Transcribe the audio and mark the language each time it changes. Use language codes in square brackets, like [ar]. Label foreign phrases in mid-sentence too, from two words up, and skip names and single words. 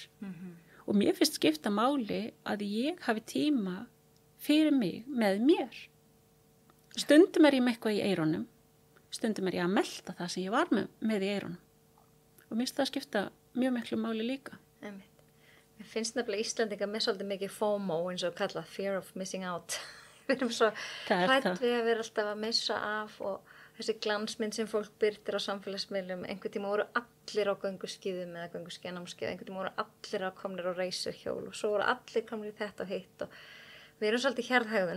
[is] Og mér finnst skipta máli að ég hafi tíma fyrir mig með mér. Stundum ég með eitthvað í eyrunum, stundum ég að melta það sem ég var með í eyrunum. Og mér finnst það skipta mjög miklu máli líka. Mér finnst nefnilega Íslendinga með svolítið mikið FOMO eins og kallað [en] fear of missing out. [is] Við erum svo hrædd við að vera alltaf að missa af og þessi glansmynd sem fólk byrtir á samfélagsmiðlum. Einhvern tíma voru allir á gönguskíðum eða gönguskíðanámskeið, einhvern tíma voru allir komnir á reisurhjól og svo voru allir komnir í þetta og hitt og við erum svolítið hjarðhegðun.